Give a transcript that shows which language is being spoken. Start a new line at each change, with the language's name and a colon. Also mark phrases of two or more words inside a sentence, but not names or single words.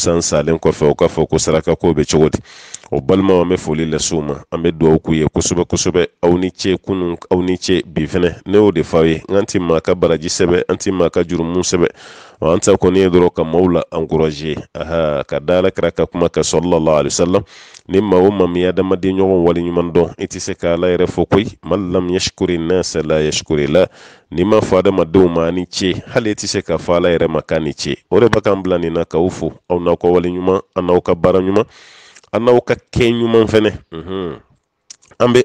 Bambara: n salen kɔfɛ o k'a fɔ ko saraka ko bɛ cogo di o balimaw an bɛ foli lase u ma an bɛ dugawu k'u ye kosɛbɛ kosɛbɛ aw ni ce kunun aw ni ce bi fɛnɛ ne y'o de fɔ aw ye n ti maa ka baraji sɛbɛ an ti maa ka jurumu sɛbɛ an ta kɔni ye dɔrɔn ka maaw la encourager ka da alakira ka kuma ka
Arabic: صلى الله عليه وسلم
Bambara: ni maa o maa min ye adamaden ɲɔgɔn waleɲuman dɔn i tɛ se ka ala yɛrɛ fɔ koyi
Arabic: من لم يشكر الناس لا يشكر
Bambara: la ni ma fɔ adamadenw ma ni ce hali i tɛ se ka fɔ ala yɛrɛ ma k'a ni ce o de b'a kan bila nin na k'aw fo aw n'aw ka waleɲuman an n'aw ka baara ɲuman an n'aw ka kɛ ɲuman fɛnɛ an bɛ